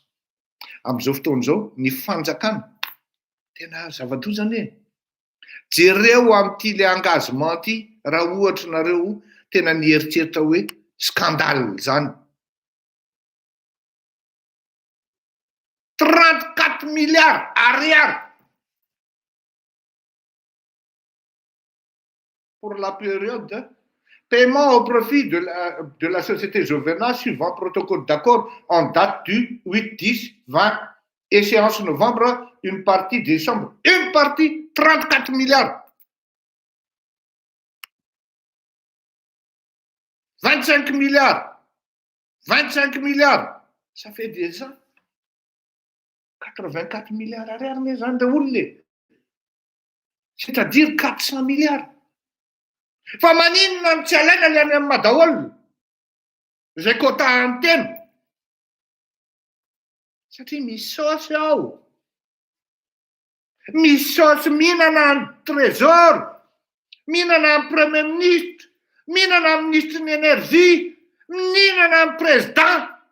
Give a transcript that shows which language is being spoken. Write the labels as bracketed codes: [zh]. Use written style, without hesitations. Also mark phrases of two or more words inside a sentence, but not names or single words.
[mg] Amin'izao fotoana izao ny fanjakana tena zava-dozana e. Jereo amin'ity le engagement ity raha ohatra nareo tena nieritreritra hoe scandale zany. [fr] 34 milliards ariary pour la période paiement au profit de la société Jovena suivant protocole d'accord en date du 8-10-20, échéance novembre, une partie décembre. Une partie, 34 milliards. 25 milliards. 25 milliards. Ça fait des ans. 84 milliards ariary mes [mg] zany olona. [fr] C'est-à-dire 400 milliards. [mg] Fa maninona no tsy alaina le any amin'ny madaolona zay quota antena satria misy saosy ao, misy saosy mihinana ny trésor, mihinana ny [fr] premier ministre, [mg] mihinana ny ministre ny énergie, mihinana ny président.